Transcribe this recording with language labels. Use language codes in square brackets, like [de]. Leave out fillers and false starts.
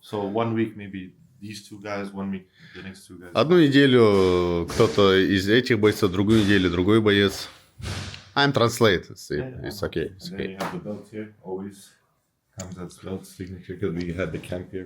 [en] So 1 week maybe these 2 guys, 1 week the next 2 guys. [ru] Одну неделю кто-то из этих бойцов, другую неделю другой боец. [en] I'm translate. It's okay. It's And then okay. you have the belt here. Always comes as belt signature because we had the camp here.